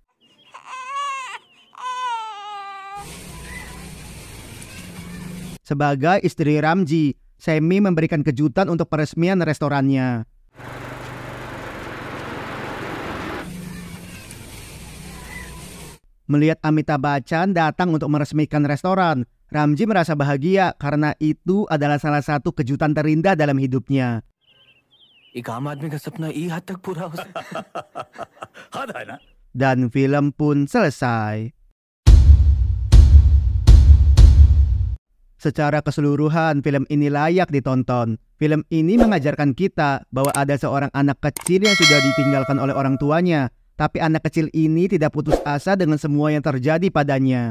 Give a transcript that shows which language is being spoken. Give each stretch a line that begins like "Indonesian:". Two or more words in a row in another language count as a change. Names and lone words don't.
Indonesian: Sebagai istri Ramji, Semi memberikan kejutan untuk peresmian restorannya. Melihat Amitabh Bachchan datang untuk meresmikan restoran, Ramji merasa bahagia karena itu adalah salah satu kejutan terindah dalam hidupnya.
Hindi: एक आम आदमी का सपना ये हद तक पूरा हो सकता हद है ना।
Indonesian: Dan film pun selesai. Secara keseluruhan, film ini layak ditonton. Film ini mengajarkan kita bahwa ada seorang anak kecil yang sudah ditinggalkan oleh orang tuanya. Tapi anak kecil ini tidak putus asa dengan semua yang terjadi padanya.